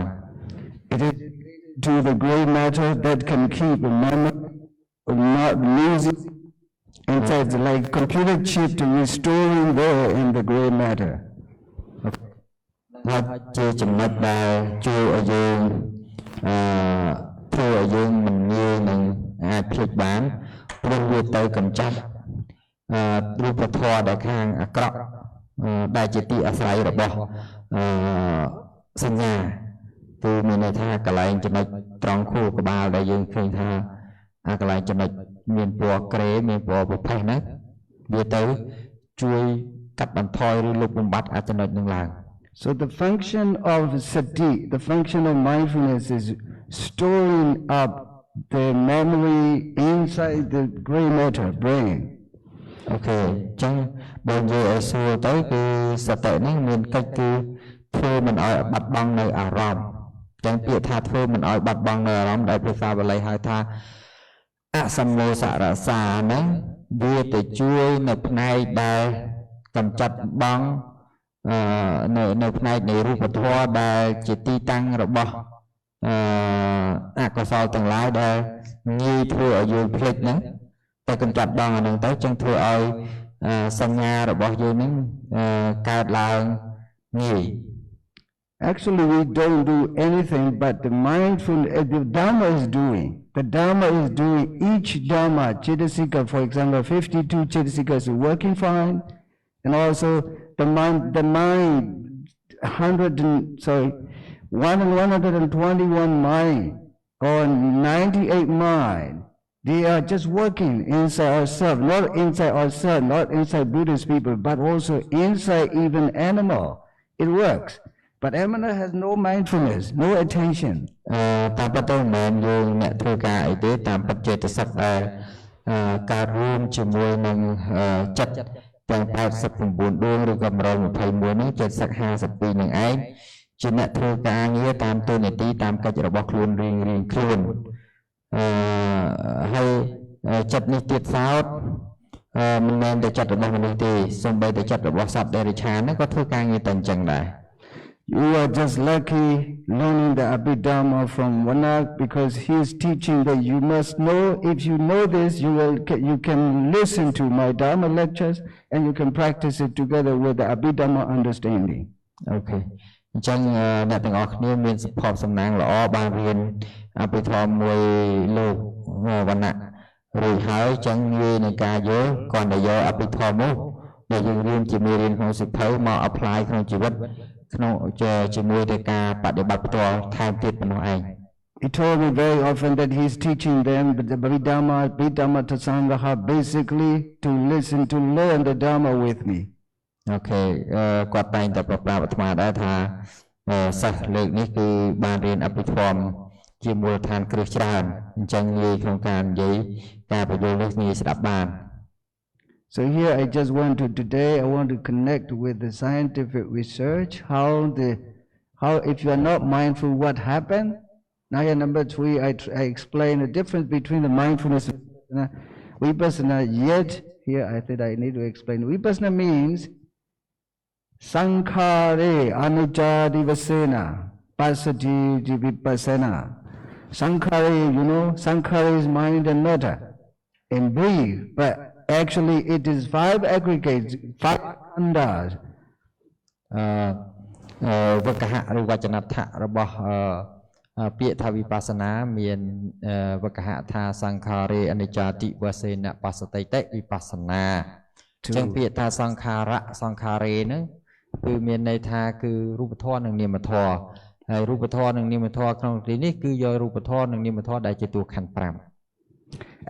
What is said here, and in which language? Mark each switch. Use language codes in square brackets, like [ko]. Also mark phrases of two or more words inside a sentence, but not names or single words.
[en] It is to the gray matter that can keep a memory not losing. In fact, like computer chip to restoring there in the gray matter. [km] ហើយជាចំណុចដែលជួយឲ្យយើងធ្វើឲ្យយើងមិនងាយនឹងអាចភ្លេចបានព្រោះ វាទៅកម្ចាត់រូបធម៌ដែលខាងអាក្រក់ដែលជាទីអាស្រ័យរបស់សញ្ញាគឺមានន័យថាកន្លែងចំណុចត្រង់ខួរក្បាលដែលយើងឃើញថាកន្លែងចំណុចមានពណ៌ក្រេមានពណ៌ប្រផេះណាវាទៅជួយកាត់បន្ថយឬលុបបំបាត់ចំណុចនឹងឡើង [en] So the function of sati, the function of mindfulness is storing up the memory inside the gray matter brain. [km] អូខេអញ្ចឹងបើនិយាយឲ្យស្រួលទៅគឺសតិនេះមានកិច្ចគឺធ្វើមិនឲ្យបាត់បង់នៅអារ ម្មណ៍អញ្ចឹងពាក្យថាធ្វើមិនឲ្យបាត់បង់នៅអារម្មណ៍ដែលភាសាបាលីហៅថាអសមោសរសាហ្នឹងវាទៅជួយនៅផ្នែកដែលកម្ចាត់បង់នៅផ្នែកនៃរូបធម៌ដែលជាទីតាំងរបស់អកុសលទាំងឡាយដែលងាយធ្វើឲ្យយើងភ្លេចហ្នឹងតែកម្ចាត់បង់អាហ្នឹងទៅចឹងធ្វើឲ្យសញ្ញារបស់យើងហ្នឹងកើតឡើងងាយ [en] Actually, we don't do anything, but the mindfulness, the Dharma is doing. The Dharma is doing each Dharma, Chitasika, for example, 52 Chitasikas are working fine, and also the mind, 121 mind, or 98 mind, they are just working inside ourselves, not inside Buddhist people, but also inside even animal. It works. But animal has no mindfulness, no attention. [km] តាមពិតទៅមិនមែនយើងអ្នកធ្វើការអីទេតាមពិតចេតសិកដែលការរួមជាមួយនឹងចិត្តទាំង89ដួងឬក៏121នេះចេតសិក52នឹងឯងជាអ្នកធ្វើការងារតាមទូនាទីតាមកិច្ចរបស់ខ្លួនរៀងខ្លួនហើយចិត្តនេះទៀតសោតមិនមែនតែចិត្តរបស់មនុស្សទេសូម្បីតែចិត្តរបស់សត្វដេរិឆានក៏ធ្វើការងារតែអញ្ចឹងដែរ [en] You are just lucky learning the Abhidhamma from Vannak because he is teaching that you must know. If you know this, you can listen to my Dharma lectures and you can practice it together with the Abhidhamma understanding. Okay. [km] អញ្ចឹងអ្នកទាំងអស់គ្នាមានសុខភាពសំណាងល្អបានរៀនអភិធម្មមួយលោកវណ្ណៈរួចហើយអញ្ចឹងងាយនឹងការយល់គ្រាន់តែយកអភិធម្មនោះដែលយើងរៀនជាមេរៀនក្នុងសិភៅមក apply ក្នុងជីវិតក្នុងជាមួយទៅការបដិបត្តិផ្ទាល់ថែមទៀតប៉ុណ្ណោះឯង [en] He told me very often that he is teaching them the Abhidhamma Tasangaha basically to listen to learn the Dharma with me. [km] អូខេគាត់តែងតែប្រាប់អាត្មាដែរថាសិស្សលើកនេះគឺបានរៀនអភិធម្មជាមូលដ្ឋានគ្រឹះច្រើនអញ្ចឹងងាយក្នុងការនិយាយការបញ្យល់នេះងាយស្ដាប់បាន [en] So here today I want to connect with the scientific research how if you are not mindful what happened. Now here number 3 I explain the difference between the mindfulness and vipassana. Yet here I think I need to explain. Vipassana means [pi] sankhare anicca divasena pasati vipassana. [en] Sankhare, sankhare is mind and matter and breathe, but actually it is 5 aggregates, 5 khandhas. [km] វកហៈឬវចនដ្ឋៈរបស់ពាក្យថាវិបស្សនាមានវកហៈថា [pi] សង្ខារេអនិច្ចាតិវសេនបស្សតិតិវិបស្សនា [km] អញ្ចឹងពាក្យថាសង្ខារៈសង្ខារេហ្នឹងគឺមានន័យថាគឺរូបធម៌និងនាមធម៌ហើយរូបធម៌និងនាមធម៌ក្នុងទីនេះគឺយករូបធម៌និងនាមធម៌ដែលជាតួខណ្ឌ5